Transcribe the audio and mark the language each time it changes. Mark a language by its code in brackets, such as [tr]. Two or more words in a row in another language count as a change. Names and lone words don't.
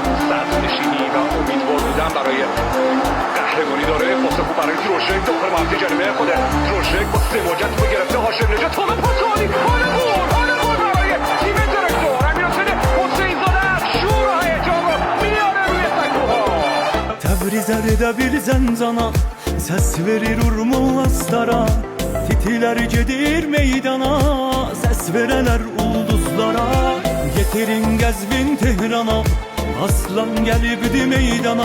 [fa] صدرنشینی و امیدوار بودن برای قهرمانی داره. پاس خوب برای تروشک داخل منطقه جریمه خود. تروشک با سماجت رو گرفته. هاشم نژاد توپ پاسانی حال گل برای تیم درکتور امیرحسین حسین زاده. شور و هیجان رو میاره روی سکوها. [az] Təbrizədə bir zəncana səs verir urmazlara. Titilər gedir meydana, səs verələr ulduzlara. Getirin Qəzvin Tehrana, aslan gəlibdi meydana.